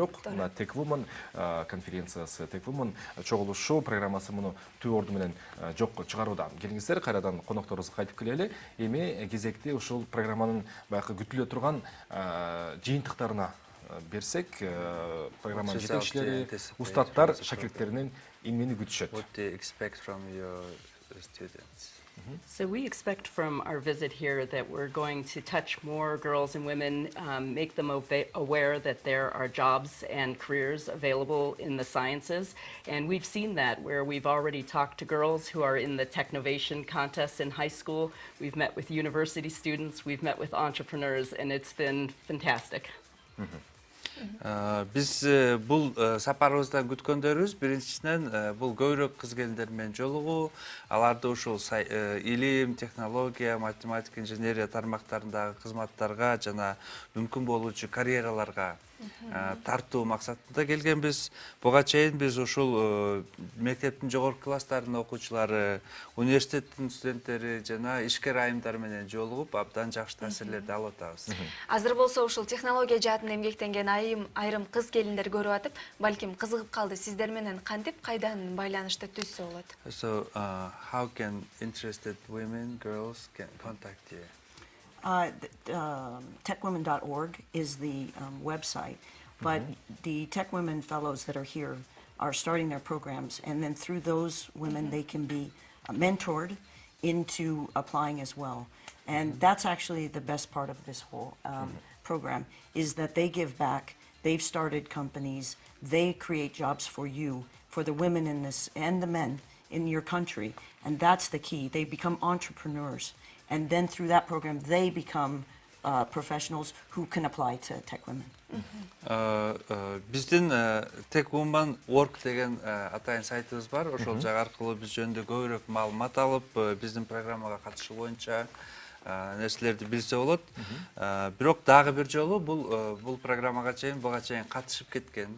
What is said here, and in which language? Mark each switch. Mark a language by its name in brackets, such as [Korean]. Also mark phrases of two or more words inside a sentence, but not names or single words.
[Kyrgyz] Бирок мына TechWomen конференциясы, TechWomen чогулушу программасы муну түп орду менен жокко чыгарууда. Келиңиздер, кайрадан конокторубузга кайтып келели. Эми кезекти ушул программанын баягы күтүлө турган жыйынтыктарына берсек, программанын жетекчилери, устаттар шакирттеринен эмнени күтүшөт? [English] What do you expect from your students? So we expect from our visit here that we're going to touch more girls and women, make them aware that there are jobs and careers available in the sciences. And we've seen that where we've already talked to girls who are in the Technovation contests in high school. We've met with university students, we've met with entrepreneurs, and it's been fantastic. [Kyrgyz] Биз бул сапарыбыздан күткөндөрүбүз биринчиден бул көбүрөөк кыз келиндер менен жолугуу, аларды ушул илим, технология, математика, инженерия тармактарындагы кызматтарга жана мүмкүн болуучу карьераларга тартуу максатында келгенбиз. Буга чейин биз ушул мектептин жогорку класстарынын окуучулары, университеттин студенттери жана ишкер айымдар менен жолугуп, абдан жакшы таасирлерди алып атабыз. Азыр болсо ушул технология жаатында эмгектенген айрым кыз келиндер көрүп атып, балким кызыгып калды. Сиздер менен кантип, кайдан байланышты түзсө болот? [English] So, how can interested women, girls can contact you? TechWomen.org is the website, but the TechWomen fellows that are here are starting their programs, and then through those women they can be mentored into applying as well. And that's actually the best part of this whole program, is that they give back. They've started companies, they create jobs for you, for the women in this and the men in your country, and that's the key. They become entrepreneurs. And then through that program, they become professionals who can apply to TechWomen. [Kyrgyz] Биздин TechWomen.org деген атайын сайтыбыз бар. Ошол жак аркылуу биз жөнүндө көбүрөөк маалымат алып, биздин программага катышуу боюнча нерселерди билсе болот. Бирок дагы бир жолу бул программага буга чейин катышып кеткен.